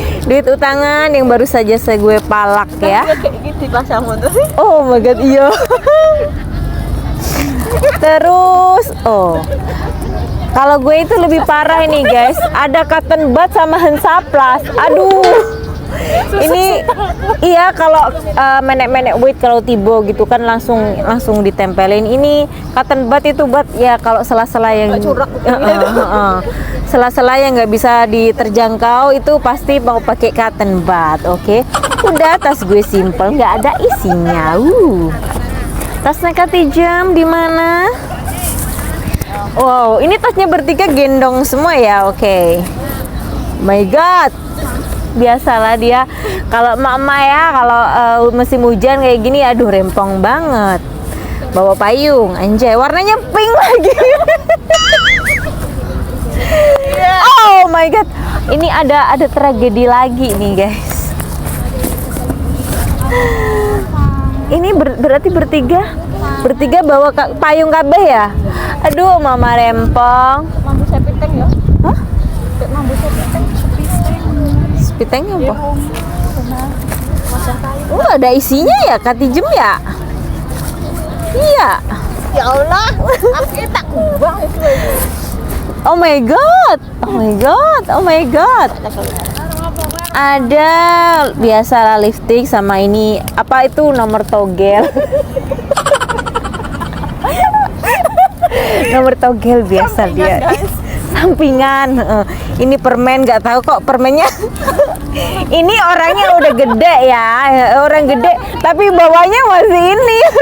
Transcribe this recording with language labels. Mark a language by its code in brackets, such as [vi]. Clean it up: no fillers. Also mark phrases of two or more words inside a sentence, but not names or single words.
[id] Duit utangan yang baru saja gue palak ya. Kayak gitu pasangmu tuh. [en] Oh my god, [id] iya. Terus, kalau gue itu lebih parah ini guys. Ada cotton bud sama Hansaplast. Aduh. Ini iya kalau [jv] menek-menek wit [id] kalau tibo gitu kan langsung ditempelin. Ini cotton bud itu bud ya kalau sela-sela yang sela-sela yang nggak bisa diterjangkau itu pasti mau pakai cotton bud. Oke. Udah, tas gue simple, nggak ada isinya. Tasnya Katijem di mana? Wow, ini tasnya bertiga gendong semua ya. Oke. [en] My god. [id] Biasalah dia kalau emak-emak ya kalau musim hujan kayak gini aduh rempong banget. Bawa payung, anjay, warnanya pink lagi. [en] Oh my god. [id] Ini ada tragedi lagi nih, guys. Ini berarti bertiga bawa payung kabeh ya? Aduh, mama rempong. [jv] Mambu sepiteng ya. [id] Hah? [jv] Mambu sepiteng. [id] Pitengnya apa? Ada isinya ya, Katijem ya? Iya. Ya Allah, aku tak kubang itu. [en] Oh my god. Oh my god. Oh my god. [id] Ada biasalah lipstick sama ini apa itu nomor togel. Nomor togel biasa dia. Sampingan. Ini permen, nggak tahu kok permennya. Ini orangnya udah gede ya, orang gede tapi bawahnya masih ini.